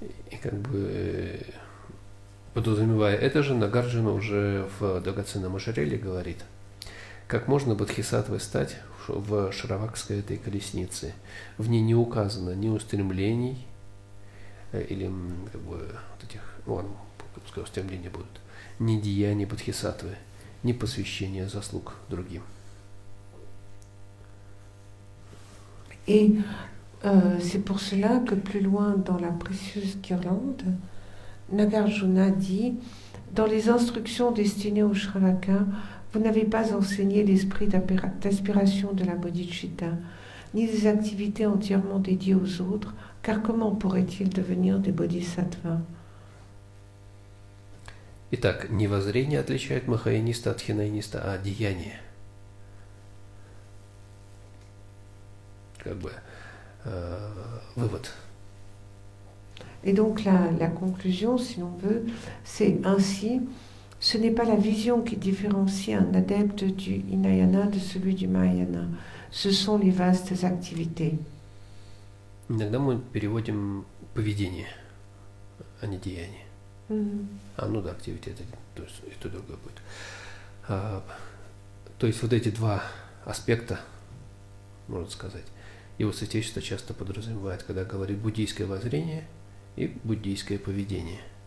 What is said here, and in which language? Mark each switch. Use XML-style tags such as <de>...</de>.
<ru>И как бы подразумевая это же, Нагарджуна уже в драгоценном ожерелье говорит, как можно бодхисаттвой стать в шравакской этой колеснице. В ней не указано ни устремлений, или как бы вот этих, ладно, пускай устремления будут, ни деяний бодхисаттвы, ни посвящения заслуг другим.</ru> <fr>Et c'est pour cela que plus loin dans la précieuse guirlande, Nagarjuna dit, dans les instructions destinées aux Shravakas, vous n'avez pas enseigné l'esprit d'aspiration de la bodhicitta, ni des activités entièrement dédiées aux autres, car comment pourraient-ils devenir des bodhisattvas?</fr> <ru>Итак, не воззрение отличает махаяниста от хинаяниста, а деяние. Как бы вывод.</ru> <fr>Et donc la conclusion, si l'on veut, c'est ainsi, ce n'est pas la vision qui différencie un adepte du Hinayana de celui du Mahayana, ce sont les vastes activités.</fr> <ru>Иногда мы переводим поведение, а не деяние. Ну да, activity, это то есть и то другое будет. То есть вот эти два аспекта, можно сказать, его святейшество часто подразумевает, когда говорит буддийское воззрение и буддийское поведение.</ru>